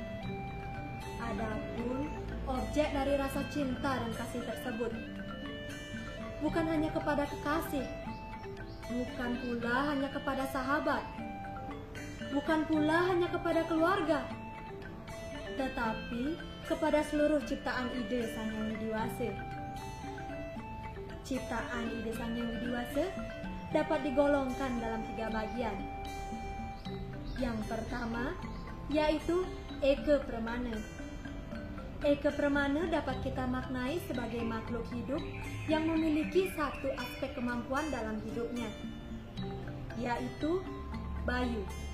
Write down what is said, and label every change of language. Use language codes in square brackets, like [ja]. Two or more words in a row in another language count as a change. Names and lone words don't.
[id] Adapun objek dari rasa cinta dan kasih tersebut bukan hanya kepada kekasih, bukan pula hanya kepada sahabat, bukan pula hanya kepada keluarga, tetapi kepada seluruh ciptaan ide Sang Hyang Widiwasa. Ciptaan ide Sang Hyang Widiwasa dapat digolongkan dalam 3 bagian. Yang pertama yaitu Eka Pramana. Eka Pramana dapat kita maknai sebagai makhluk hidup yang memiliki satu aspek kemampuan dalam hidupnya, yaitu bayu.